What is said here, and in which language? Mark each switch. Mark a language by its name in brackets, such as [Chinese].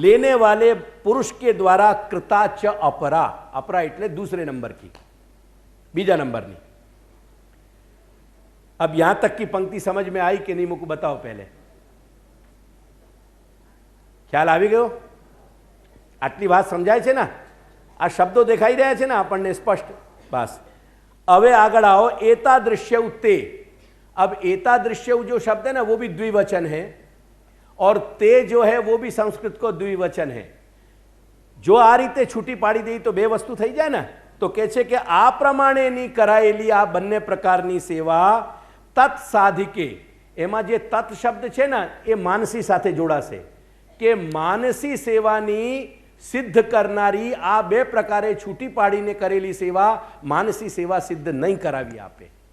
[Hindi] लेने वाले पुरुष के द्वारा कृता च अपरा, अपरा એટલે दूसरे नंबर की, [Gujarati] बीजा नंबर नहीं। [Hindi] अब यहां तक की पंक्ति समझ में आई कि नहीं, मुझको बताओ पहले, [Gujarati] ખ્યાલ આવી ગયો? આટલી વાત સમજાય છે ને? આ શબ્દો દેખાઈ રહ્યા છે ને આપણને સ્પષ્ટ? બસ હવે આગળ આવો, [Sanskrit] एतादृश्य ते। [Hindi] अब एतादृश्य जो शब्द है ना वो भी द्विवचन है, और ते जो है वो भी संस्कृत को द्विवचन है। [Gujarati] जो आ रीते छूटी पाड़ी दई तो बे वस्तु થઈ જાય ને, તો કહે છે કે આ પ્રમાણેની કરાયેલી આ બંને પ્રકારની સેવા તત્સાધિકે, એમાં જે તત્ શબ્દ છે ને એ માનસી સાથે જોડાશે, કે માનસી સેવાની સિદ્ધ કરનારી આ બે પ્રકારે છૂટી પાડીને કરેલી સેવા માનસી સેવા સિદ્ધ નહીં કરાવી આપે।